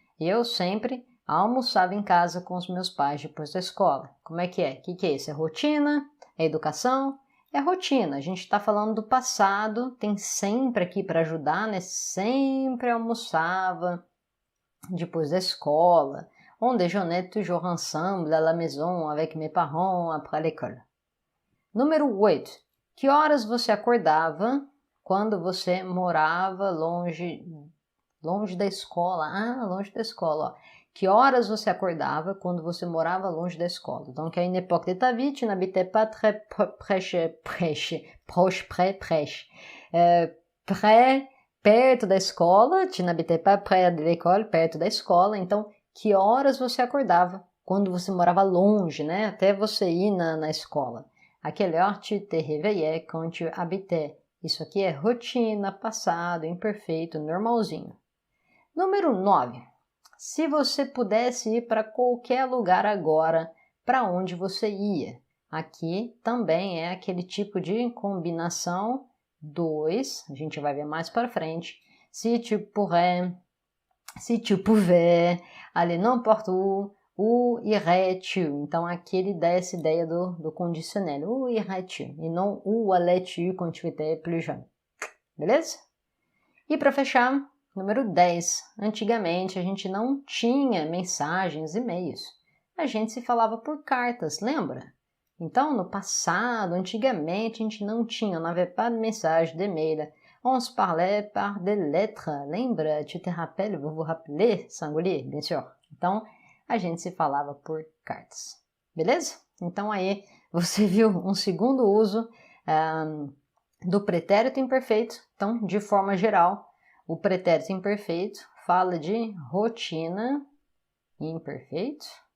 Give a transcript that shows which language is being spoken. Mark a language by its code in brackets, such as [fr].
[pt] Eu sempre almoçava em casa com os meus pais depois da escola. Como é que é? O que é isso? É rotina? É educação? É rotina. A gente está falando do passado, tem sempre aqui para ajudar, né? Sempre almoçava depois da escola. [fr] On déjeunait toujours ensemble à la maison avec mes parents après l'école. [pt] Número 8. Que horas você acordava quando você morava longe da escola? Longe da escola, ó. Que horas você acordava quando você morava longe da escola? [fr] Donc, à une époque de ta vie, tu n'habitais pas très proche. [pt] Perto da escola, [fr] tu n'habitais pas près de l'école, [pt] perto da escola. Então, que horas você acordava quando você morava longe, né? Até você ir na escola. [fr] À quelle heure tu te réveillais quand tu habitais? [pt] Isso aqui é rotina, passado, imperfeito, normalzinho. Número 9. Se você pudesse ir para qualquer lugar agora, para onde você ia? Aqui também é aquele tipo de combinação 2, a gente vai ver mais para frente. [fr] Si tu pourrais, si tu pouvais, aller n'importe où irais-tu? [pt] Então aqui ele dá essa ideia do conditionnel, [fr] où irais-tu? E não où allais-tu quand tu étais plus jeune. [pt] Beleza? E para fechar, número 10. Antigamente a gente não tinha mensagens, e-mails. a gente se falava por cartas, lembra? Então, no passado, antigamente, a gente não tinha, [fr] on n'avait pas de message, de mail. On se parlait par des lettres, [pt] lembra? [fr] Tu te rappelles, vous vous rappelez, singulier, bien sûr. [pt] Então, a gente se falava por cartas, beleza? Então, aí, você viu um segundo uso do pretérito imperfeito. Então, de forma geral, o pretérito imperfeito fala de rotina imperfeito.